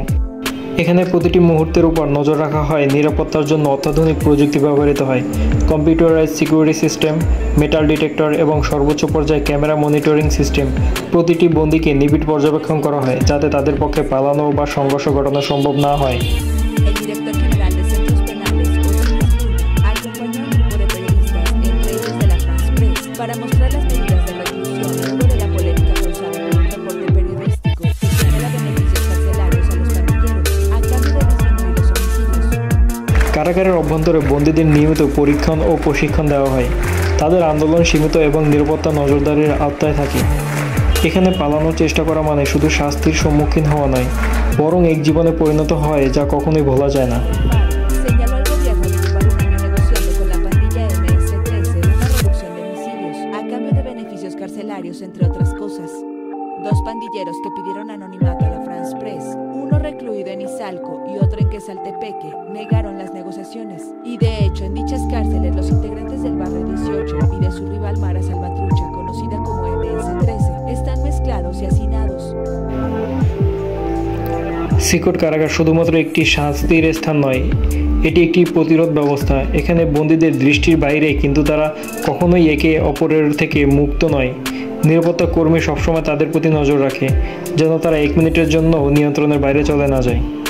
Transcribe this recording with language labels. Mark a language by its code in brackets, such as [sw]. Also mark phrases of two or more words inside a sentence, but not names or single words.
[bn] এখানে প্রতিটি মুহূর্তের উপর নজর রাখা হয়, নিরাপত্তার জন্য অত্যাধুনিক প্রযুক্তি ব্যবহৃত হয়। [en] computerized security system, metal detector [bn] এবং সর্বোচ্চ পর্যায়ে [en] camera monitoring system. [bn] প্রতিটি বন্দীকে নিবিড় পর্যবেক্ষণ করা হয়, যাতে তাদের পক্ষে পালানো বা সংঘর্ষ ঘটানো সম্ভব না হয়। [es] Para mostrar las medidas de reclusión luego de la polémica causada por un reporte periodístico que genera beneficios carcelarios a los pandilleros a cambio de disminuir los homicidios. [bn] কারাগারের অভ্যন্তরে বন্দীদের নিয়মিত পরীক্ষণ ও প্রশিক্ষণ দেওয়া হয়। তাদের আন্দোলন সীমিত এবং নিরাপত্তা নজরদারির আওতায় থাকে। এখানে পালানোর চেষ্টা করা মানে শুধু শাস্তির সম্মুখীন হওয়া নয়, বরং এক জীবনে পরিণত হয় যা কখনোই ভোলা যায় না। [es] Entre otras cosas, dos pandilleros que pidieron anonimato a la France Press, uno recluido en Izalco y otro en Quesaltepeque, negaron las negociaciones. Y de hecho, en dichas cárceles, los integrantes del barrio 18 y de su rival Mara Salvatrucha, conocida como MS-13, están mezclados y hacinados. [bn] সিকোট কারাগার শুধুমাত্র একটি শাস্তির স্থান নয়, এটি একটি প্রতিরোধ ব্যবস্থা। এখানে বন্দীদের দৃষ্টির বাইরে, কিন্তু তারা কখনোই একে অপরের থেকে মুক্ত নয়। নিরাপত্তা কর্মী সবসময় তাদের প্রতি নজর রাখে, যেন তারা 1 মিনিটের জন্য নিয়ন্ত্রণের বাইরে চলে না যায়।